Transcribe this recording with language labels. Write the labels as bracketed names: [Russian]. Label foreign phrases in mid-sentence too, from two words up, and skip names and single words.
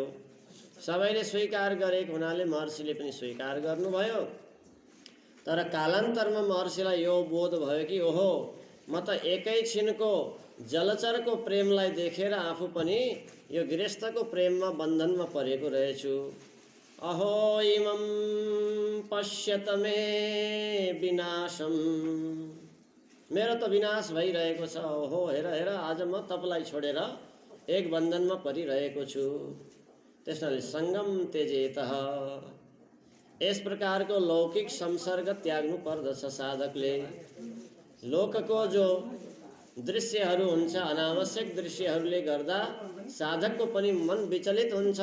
[Nepali] सबैले स्वीकार गरेको हुनाले महर्षिले पनि स्वीकार गर्नुभयो। तर कालान्तरमा महर्षिलाई यो बोध भयो कि ओहो, म त एकैछिनको जलचरको प्रेमलाई देखेर आफू पनि यो गृहस्थको प्रेममा बन्धनमा परेको रहेछु। [Sanskrit] अहो इमं पश्यत मे विनाशम, [Nepali] मेरो त विनाश भइरहेको छ। ओहो हेर हेर, आज म तपाईँलाई छोडेर एक बन्धनमा परिरहेको छु। त्यसैले [Sanskrit] सङ्गम त्यजेतः, [Nepali] यस प्रकारको लौकिक संसर्ग त्याग्नु पर्दछ साधकले। लोकको जो दृश्यहरू हुन्छ, अनावश्यक दृश्यहरूले गर्दा साधकको पनि मन विचलित हुन्छ।